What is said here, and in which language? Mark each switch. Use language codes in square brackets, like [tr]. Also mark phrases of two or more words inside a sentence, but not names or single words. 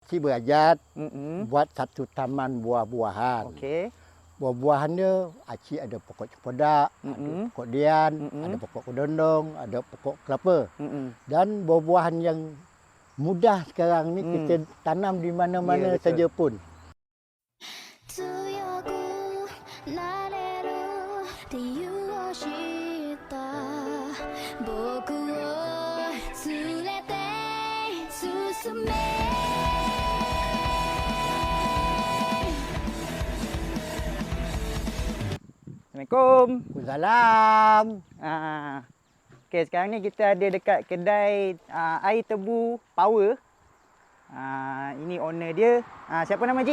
[ms] Acik berajat buat satu taman buah-buahan. Okey. Buah-buahan dia, acik ada pokok cempedak, ada pokok dian, ada pokok kedondong, ada pokok kelapa. Dan buah-buahan yang mudah sekarang ni kita tanam di mana-mana saja pun. [ja] 強くなれる理由を知った僕を連れて進め [ms] Assalamualaikum. Waalaikumsalam. Okey, sekarang ni kita ada dekat kedai air tebu Power. Ini owner dia. Siapa nama cik?